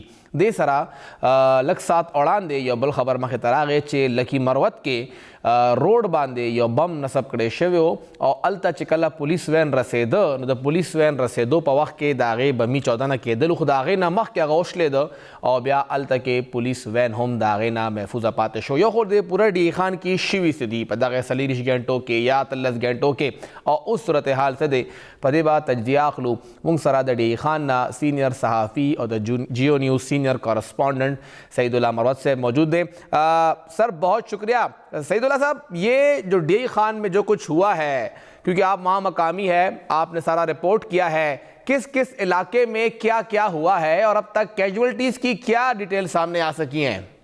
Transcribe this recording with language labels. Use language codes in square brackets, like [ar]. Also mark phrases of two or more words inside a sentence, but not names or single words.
[ps] دې سره لږ ساعت وړاندې یو بل خبر مخې ته راغی چې لکی مروت کې روډ باندې یو بم نصب کړی شوی و او هلته چې کله پولیس وین رسېده نو د پولیس وین رسېدو په وخت کې د هغې بمي چاودنه کېدلو، خو د هغې نه مخکې هغه وشلېده او بیا هلته کې پولیس وین هم د هغې نه محفوظه پاتې شو. یو خو د پوره ډي خان کې شوي څه دي په دغه 40 ګنټو کې یا 13 ګنټو کې او اوس صورتحال څه دی په دې به تجزیه اخلو. موږ سره د ډي خان نه سینئر صحافي او د جیو نیوز [en] senior correspondent [ps] سعید اللہ مروت [ur] سے موجود ہے. سر بہت شکریہ. سعید اللہ صاحب، یہ جو ڈی آئی خان میں جو کچھ ہوا ہے، کیونکہ آپ وہاں مقامی ہے، آپ نے سارا رپورٹ کیا ہے، کس کس علاقے میں کیا کیا ہوا ہے اور اب تک کیجولیٹیز کی کیا ڈیٹیل سامنے آ سکی ہیں؟